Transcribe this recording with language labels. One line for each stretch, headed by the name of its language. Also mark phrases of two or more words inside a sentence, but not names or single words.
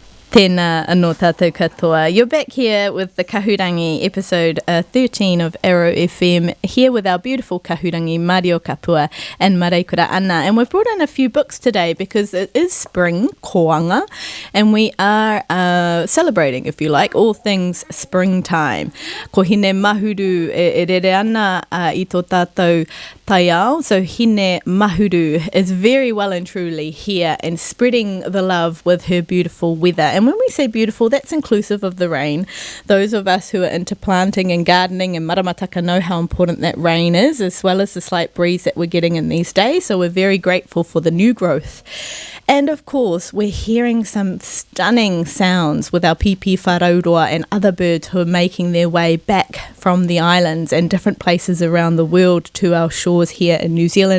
Māori: Tēnā anō tātou katoa.
English: You're back here with the Kahurangi episode 13 of Arrow FM, here with our beautiful Kahurangi, Mario Kapua and Maraikura Ana. And we've brought in a few books today because it is spring, koanga, and we are celebrating, if you like, all things springtime.
Māori: Ko hine mahuru e rere ana I tō tātou taiao.
English: So hine mahuru is very well and truly here and spreading the love with her beautiful weather. And when we say beautiful, that's inclusive of the rain. Those of us who are into planting and gardening and maramataka know how important that rain is, as well as the slight breeze that we're getting in these days. So we're very grateful for the new growth. And of course, we're hearing some stunning sounds with our
Māori: pipi wharauroa
English: and other birds who are making their way back from the islands and different places around the world to our shores here in New Zealand.